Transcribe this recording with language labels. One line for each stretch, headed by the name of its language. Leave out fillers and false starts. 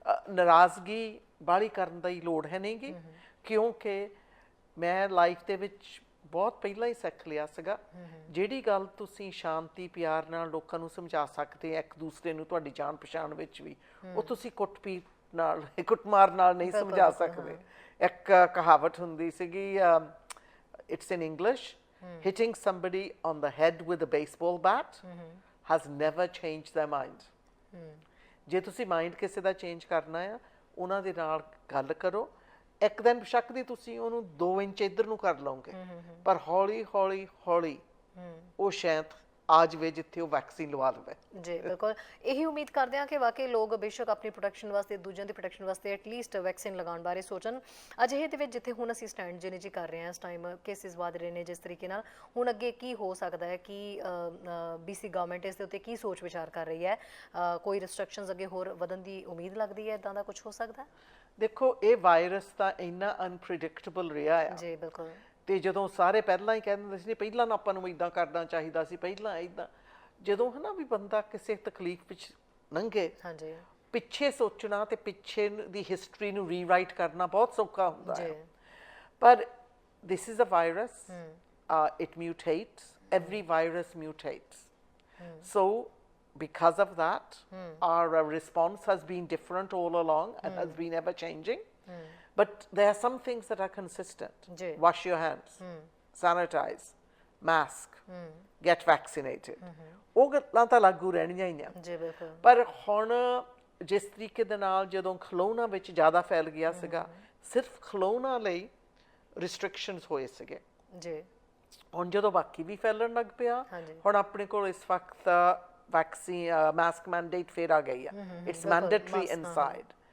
Punjabi: ਨਾਰਾਜ਼ਗੀ ਬਾਹਲੀ ਕਰਨ ਦੀ ਲੋੜ ਹੈ ਨਹੀਂਗੀ, ਕਿਉਂਕਿ ਮੈਂ ਲਾਈਫ ਦੇ ਵਿੱਚ ਬਹੁਤ ਪਹਿਲਾਂ ਹੀ ਸਿੱਖ ਲਿਆ ਸੀਗਾ, ਜਿਹੜੀ ਗੱਲ ਤੁਸੀਂ ਸ਼ਾਂਤੀ ਪਿਆਰ ਨਾਲ ਲੋਕਾਂ ਨੂੰ ਸਮਝਾ ਸਕਦੇ ਆ, ਇੱਕ ਦੂਸਰੇ ਨੂੰ ਤੁਹਾਡੀ ਜਾਣ ਪਛਾਣ ਵਿੱਚ ਵੀ, ਉਹ ਤੁਸੀਂ ਕੁੱਟਮਾਰ ਨਾਲ ਨਹੀਂ ਸਮਝਾ ਸਕਦੇ। ਇੱਕ ਕਹਾਵਤ ਹੁੰਦੀ ਸੀਗੀ, it's in English,
English: hitting somebody on the head with a baseball bat has never changed their mind.
Punjabi: ਜੇ ਤੁਸੀਂ ਮਾਈਂਡ ਕਿਸੇ ਦਾ ਚੇਂਜ ਕਰਨਾ ਆ, ਉਹਨਾਂ ਦੇ ਨਾਲ ਗੱਲ ਕਰੋ। ਇੱਕ ਦਿਨ ਬੇਸ਼ੱਕ ਦੀ ਤੁਸੀਂ ਉਹਨੂੰ 2 ਇੰਚ ਇੱਧਰ ਨੂੰ ਕਰ ਲਓਗੇ, ਪਰ ਹੌਲੀ ਹੌਲੀ ਹੌਲੀ ਉਹ ਸ਼ਾਇਦ ਆ ਜਾਵੇ ਜਿੱਥੇ ਉਹ ਵੈਕਸੀਨ ਲਵਾ ਲਵੇ। ਜੀ ਬਿਲਕੁਲ, ਇਹੀ ਉਮੀਦ ਕਰਦੇ ਹਾਂ ਕਿ ਵਾਕਈ ਲੋਕ ਬੇਸ਼ੱਕ ਆਪਣੀ ਪ੍ਰੋਟੈਕਸ਼ਨ ਵਾਸਤੇ, ਦੂਜਿਆਂ ਦੀ ਪ੍ਰੋਟੈਕਸ਼ਨ ਵਾਸਤੇ ਐਟਲੀਸਟ ਵੈਕਸੀਨ ਲਗਾਉਣ ਬਾਰੇ ਸੋਚਣ। ਅਜਿਹੇ ਦੇ ਵਿੱਚ ਜਿੱਥੇ ਹੁਣ ਅਸੀਂ ਸਟੈਂਡ ਜਿਹਨੇ ਜੀ ਕਰ ਰਹੇ ਹਾਂ, ਇਸ ਟਾਈਮ ਕੇਸਿਸ ਵਧ ਰਹੇ ਨੇ ਜਿਸ ਤਰੀਕੇ ਨਾਲ, ਹੁਣ ਅੱਗੇ ਕੀ ਹੋ ਸਕਦਾ ਹੈ? ਕਿ BC ਗਵਰਨਮੈਂਟ ਇਸ ਦੇ ਉੱਤੇ ਕੀ ਸੋਚ ਵਿਚਾਰ ਕਰ ਰਹੀ ਹੈ? ਕੋਈ ਰਿਸਟ੍ਰਿਕਸ਼ਨਸ ਅੱਗੇ ਹੋਰ ਵਧਣ ਦੀ ਉਮੀਦ ਲੱਗਦੀ ਹੈ? ਇੱਦਾਂ ਦਾ ਕੁਝ ਹੋ ਸਕਦਾ? ਦੇਖੋ, ਇਹ ਵਾਇਰਸ ਤਾਂ ਇੰਨਾ ਅਨਪ੍ਰੈਡਿਕਟੇਬਲ ਰਿਹਾ ਆ। ਜੀ ਬਿਲਕੁਲ। ਤੇ ਜਦੋਂ ਸਾਰੇ ਪਹਿਲਾਂ ਹੀ ਕਹਿੰਦੇ ਸੀ ਪਹਿਲਾਂ ਨਾ ਆਪਾਂ ਨੂੰ ਇਦਾਂ ਕਰਨਾ ਚਾਹੀਦਾ ਸੀ, ਪਹਿਲਾਂ ਇਦਾਂ, ਜਦੋਂ ਹਨਾ ਵੀ ਬੰਦਾ ਕਿਸੇ ਤਕਲੀਫ ਵਿੱਚ ਲੰਘੇ, ਪਿੱਛੇ ਸੋਚਣਾ ਤੇ ਪਿੱਛੇ ਦੀ ਹਿਸਟਰੀ ਨੂੰ ਰੀਰਾਈਟ ਕਰਨਾ ਬਹੁਤ ਸੌਖਾ ਹੁੰਦਾ ਹੈ। ਪਰ this is a virus, it ਮਿਊਟੇਟਸ, every virus ਮਿਊਟੇਟਸ।
English: So because of that, our response has been different all along and has been ever changing. But there are some things that are consistent. Wash your hands, sanitize, mask, get vaccinated.
Punjabi: ਉਹ ਗੱਲਾਂ ਤਾਂ ਲਾਗੂ ਰਹਿਣੀਆਂ ਹੀ ਆ। ਪਰ ਹੁਣ ਜਿਸ ਤਰੀਕੇ ਦੇ ਨਾਲ ਜਦੋਂ ਖਿਲੌਣਾ ਵਿੱਚ ਜ਼ਿਆਦਾ ਫੈਲ ਗਿਆ ਸੀਗਾ, ਸਿਰਫ ਖਿਲੌਣਾ ਲਈ ਰਿਸਟ੍ਰਿਕਸ਼ਨਸ ਹੋਏ ਸੀਗੇ। ਹੁਣ ਜਦੋਂ ਬਾਕੀ ਵੀ ਫੈਲਣ ਲੱਗ ਪਿਆ, ਹੁਣ ਆਪਣੇ ਕੋਲ ਇਸ ਵਕਤ ਵੈਕਸੀਨ ਮਾਸਕ ਮੈਂਡੇਟ ਫੇਰ ਆ ਗਈ ਆ, ਇਟਸ ਮੈਂਡੇਟਰੀ ਇਨਸਾਈਡ।